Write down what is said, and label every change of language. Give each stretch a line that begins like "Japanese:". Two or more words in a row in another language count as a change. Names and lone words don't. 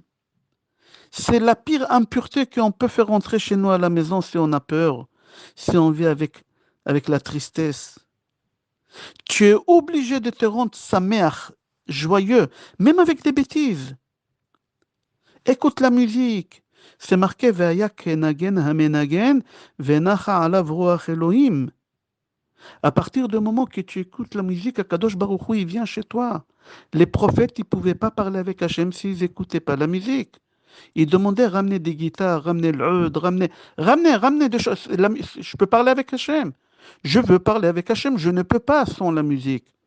French: C'est la pire impureté qu'on peut faire rentrer chez nous à la maison si on a peur, si on vit avec la tristesse. Tu es obligé de te rendre sa mère joyeux, même avec des bêtises. Écoute la musique. C'est marqué
Hebrew: והיה כנגן המנגן ונחה עליו רוח אלהים.
French: À partir du moment que tu écoutes la musique,
Hebrew: הקדוש ברוך הוא,
French: il vient chez toi. Les prophètes, ils ne pouvaient pas parler avec Hachem s'ils n'écoutaient pas la musique. Ils demandaient ramener des guitares, ramener l'oud, ramener des choses. Je peux parler avec Hachem. Je veux parler avec Hachem, je ne peux pas sans la musique.